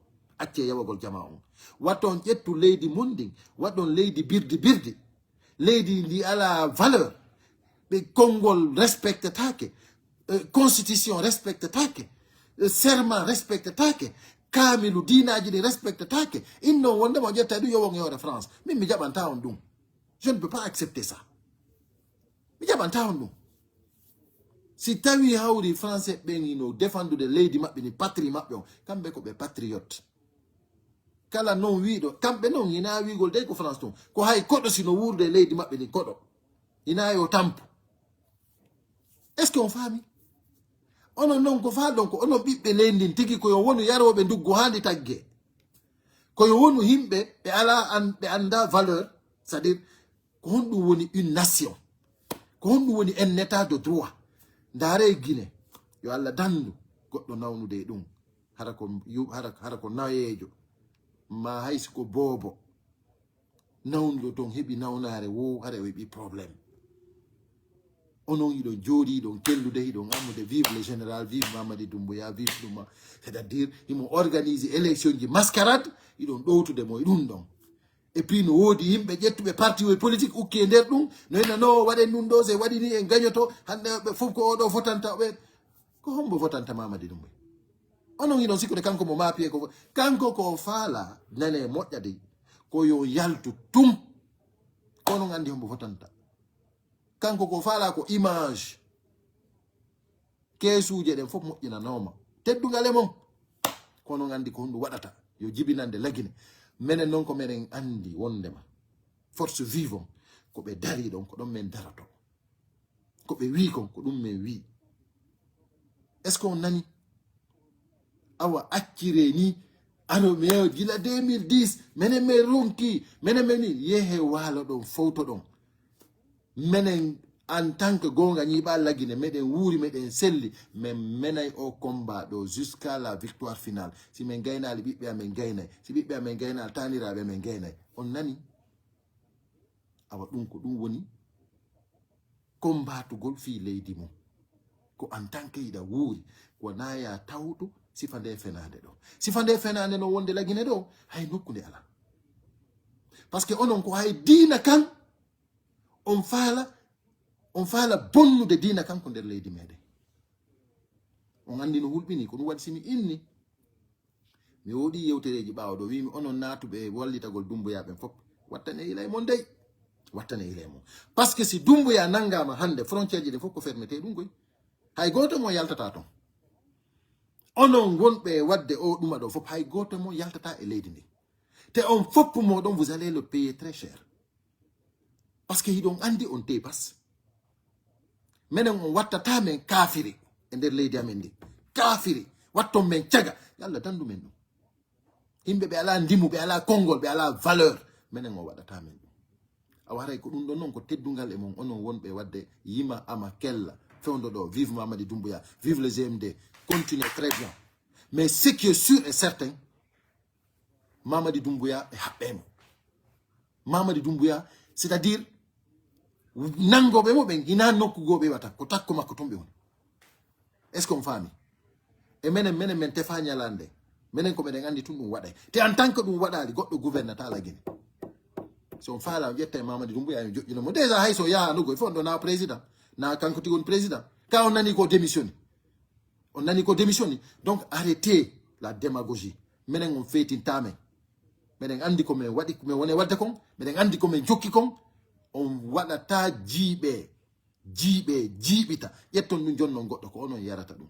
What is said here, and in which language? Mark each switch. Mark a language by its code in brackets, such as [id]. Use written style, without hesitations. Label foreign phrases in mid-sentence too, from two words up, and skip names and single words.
[ff] on watton ƴettu leydi mundin waɗon leydi birdi leydi ndi ala valeur ɓe konngol respectetake constitution respectetake serment respectetake kaamilu diinaji ɗi respectetake innon wondema o ƴetta ɗum yowon e hoore France min mi jaɓanta on ɗum [fr] je ne peux pas accepter ça [ff] mi jaɓanta on ɗum si tawi hawri français ɓen ino défendude leydi maɓɓe ni patrie maɓɓe on kamɓe ko ɓe patriote kala non wiiɗo kamɓe noon ina wigol dey ko France ton ko hay koɗo sino wurde leydi maɓɓe ni koɗo ina yo tampu [fr] est ce que [ff] on faami onon noon ko faa ɗon ko onon ɓiɓɓe leydi tigi koyo wonu yaroɓe nduggo handi tagge koyo wonu himɓe ɓe ala ɓe anda valeur [fr] c'est à dire [ff] ko honɗum woni [fr] une nation [ff] ko honɗum woni [fr] un état de droit [ff] ndaare Guinée yo Allah dandu goɗɗo nawnude e ɗum hara ko nayejo ma haysi ko boobo nawnuɗo toon heɓi nawnare wo hara o heɓi probléme onon yiɗon jooɗi ɗon kellude hiɗon ammude [fr] vive le général vive Mamadi Doumbouya vive [ff] ɗuma [fr] c'est à dire [ff] imo [fr] organise élection [ff] ji mascarade iɗon ɗowtude mo e ɗum ɗon [fr] et puis [ff] no woodi yimɓe ƴettuɓe parti o politique ukki e nder ɗum no henna no waɗen ɗum ɗo se waɗi ni en gagnoto hande ɓe fof ko oɗo fotanta ɓe ko hombo fotanta Mamadi Doumbouya onon yiɗon sikkude kanko mo maapiye ko kanko ko faala nane moƴƴade ko yo yaltu tum kono andi hombo fotanta kanko ko faala ko image keesuje ɗen fof moƴƴinanoma teddugal e mon kono andi ko honɗum waɗata yo jibinande lagine menen noon ko menen andi wondema [fr] force vivant [ff] ko ɓe dari ɗon ko ɗon men darato ko ɓe wi kon ko ɗum men wi [fr] est ce que [ff] on nani awa accire ni ano mi gila 2010 menen men ronki menen men ni yehe waalo ɗon fowto ɗon menen [fr] en tant que [ff] gonga ñiɓa lagine meɗen wuuri meɗen selli min menay o combat ɗo [fr] jusqu'à la victoire finale. [ff] Si min gaynali ɓiɓɓe amen gaynay, si ɓiɓɓe amen gaynali taniraɓe amen gaynay. On nani awa ɗum ko ɗum woni combatugol fi leydi mum ko [fr] en tant que [ff] yiɗa wuuri ko naya tawɗo sifa nde fenade ɗo. Sifa nde fenade no wonde lagine ɗo hay nokkude ala. [fr] Parce que [ff] onon ko hay diina kan on faala bonnude diina kan ko nder leydi meɗen. On andi no hulɓini ko ɗum waɗi simi inni mi woɗi yewtereji ɓawo ɗo wimi onon natuɓe wallitagol Dumbuyaɓen fof wattane ilay mon dey, wattane ilay mon. [fr] Parce que [ff] si Dumbuya nangama hande frontière ji ɗin fof ko fermete ɗum goy, hay goto mo yaltata ton. Onon wonɓe wadde o ɗuma ɗo fof hay goto mo yaltata e leydi ndi. Te on fopp moɗon [fr] vous allez le payer très cher. Parce que [ff] hiɗon andi on tepas. Menen on wattata men kafiri e nder leydi amen ndi. Kafiri watton men caga yalla dandu men ɗum. Himɓe ɓe ala ndimu, ɓe ala kongol, ɓe ala valeur. Menen on waɗata men ɗum. A waray ko ɗum ɗon non ko teddungal e mon onon wonɓe wadde yima ama kella fewndo ɗo. [fr] Vive Mamadi Doumbouya, vive le GMD, continuez très bien. Mais ce qui est sûr et certain, [ff] Mamadi Doumbouya e haɓɓemo. Mamadi Doumbouya, [fr] c'est-à-dire [ff] nangoɓe mo ɓe gina nokkugoɓe wata ko takko makko ton ɓe woni. [fr] Est ce qu'on faami? [ff] E menen men tefa ñalande menen ko meɗen andi tun ɗum waɗay. Te [fr] en tant que [ff] ɗum waɗali goɗɗo gouvernata la Guinée. So on faala ƴetta e Mamadi Doumbouya e joƴƴino mo déjà hay so yahanugo [fr] il faut [ff] on ɗo na président na kanko tigoni président ka on nani ko démissioni. On nani ko démissioni. [fr] Donc arrêtez la démagogie. [ff] Menen on feytintamen. Meden andi ko men waɗi ko men woni wadde kon, meden andi ko men jokki kon. On waɗata jiiɓe jiiɓita ƴetton ɗum jonnon goɗɗo ko onon yarata ɗum.